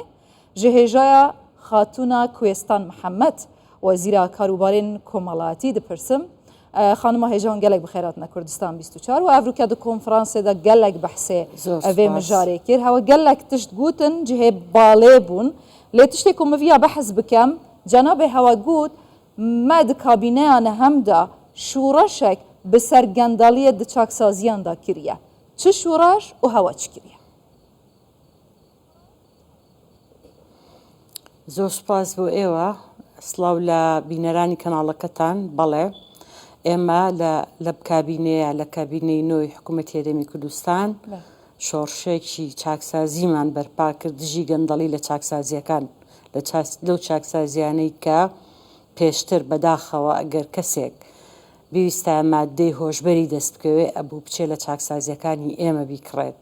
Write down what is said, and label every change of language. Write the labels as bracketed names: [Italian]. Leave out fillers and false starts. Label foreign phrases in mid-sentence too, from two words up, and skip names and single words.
[Kurdish] ji hêjaya Xatûna Koyistan Mihemed wezîra Karûbarên Komalayetî dipirsim xanima hêjan gelek bi xêratine Kurdistan 24 û ev rûke di konferansê de gelek behsê evê mijarê kir hewa gelek tişt gotin cihê balê bûn lê tiştê ku min vîya behs bikem cenabê hewa got me di kabîneyan hem de şûreşek bi ser gendaliyê di çaksaziyan da kiriye. Çi şûreş û hewa çi kiriye? [Central Kurdish] زۆر سوپاس بۆ ئێوە سڵاو لە بینەرانی کەناڵەکەتان بەڵێ ئێمە لە کابینەیە لە کابینەی نۆی حکوومەتی هەرێمی کوردستان شۆڕشێکی چاکسازیمان بەرپا کرد دژی گەندەڵی لە چاکسازیەکان لەو چاکسازیانەی کە پێشتر بەداخەوە ئەگەر کەسێک پێویستە مادەی هۆشبەری دەست بکەوێ ئەبوو بچێ لە چاکسازیەکانی ئێمە بیکڕێت.